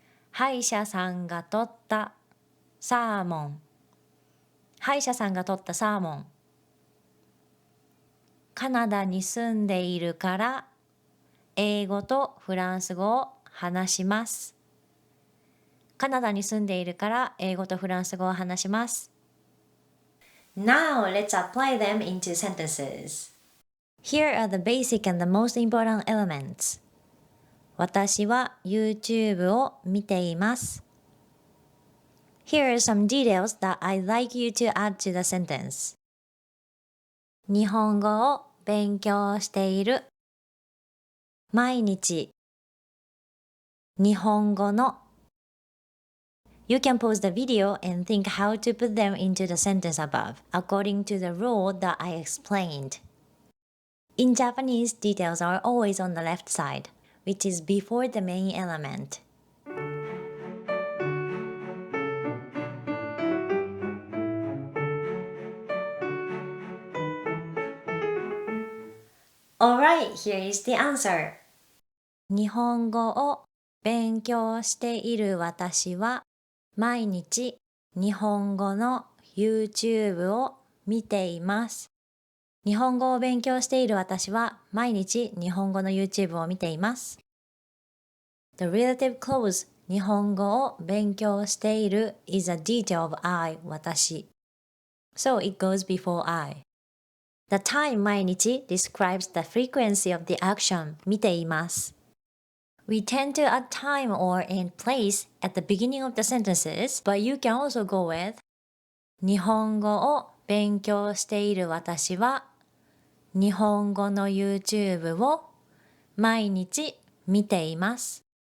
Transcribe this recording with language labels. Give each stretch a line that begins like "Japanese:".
Japanese: 歯医者さんが取ったサーモン、歯医者さんが取ったサーモン。カナダに住んでいるから英語とフランス語を話します。カナダに住んでいるから英語とフランス語を話します。
English: Now let's apply them into sentences. Here are the basic and the most important elements.
Japanese: 私は YouTube を見ています。
English: Here are some details that I'd like you to add to the sentence.
Japanese: 日本語を勉強している。毎日。日本語の。
English: You can pause the video and think how to put them into the sentence above, according to the rule that I explained. In Japanese, details are always on the left side, which is before the main element. Alright, here is the answer.
Japanese: 日本語を勉強している私は毎日日本語の YouTube を見ています。日本語を勉強している私は毎日日本語の YouTube を見ています。
English: The relative clause
Japanese: 日本語を勉強している
English: is a detail of I 私。 So it goes before I. The time 毎日 describes the frequency of the action
Japanese: 見ています。
English: We tend to add time or and place at the beginning of the sentences, but you can also go with
Japanese: 日本語を勉強している私は日本語の YouTube を毎日見ています。